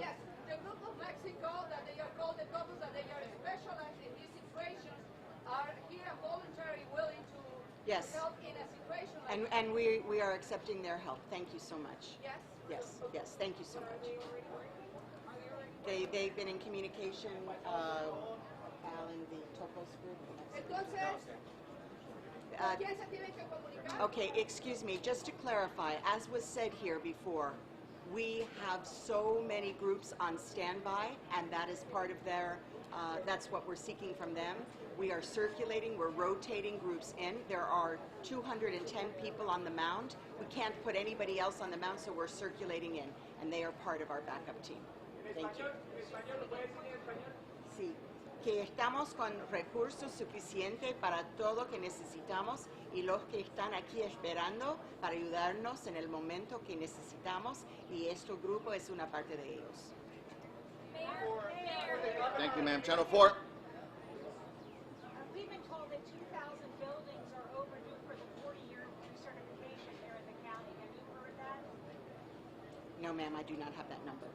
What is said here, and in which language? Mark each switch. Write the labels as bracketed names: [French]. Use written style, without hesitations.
[English] Yes, the group of Mexico that they are called the couples that they are specialized in these situations are here voluntary willing to Yes. help in a situation like And we are accepting their help. Thank you so much. Yes? Yes, thank you so much. They've been in communication, Alan, the Topos group. [Spanish] Entonces, ¿quién se tiene que comunicar? [English] Okay, excuse me, just to clarify, as was said here before, we have so many groups on standby, and that is part of their, that's what we're seeking from them. We are circulating, we're rotating groups in. There are 210 people on the mound. We can't put anybody else on the mound, so we're circulating in, and they are part of our backup team. Thank you. [Spanish] Sí, que estamos con recursos suficientes para todo lo que necesitamos y los que están aquí esperando para ayudarnos en el momento que necesitamos, y este grupo es una parte de ellos. [English] Thank you, ma'am. Channel 4. We've been told that 2,000 buildings are overdue for the 40-year recertification here in the county. Have you heard that? No, ma'am, I do not have that number.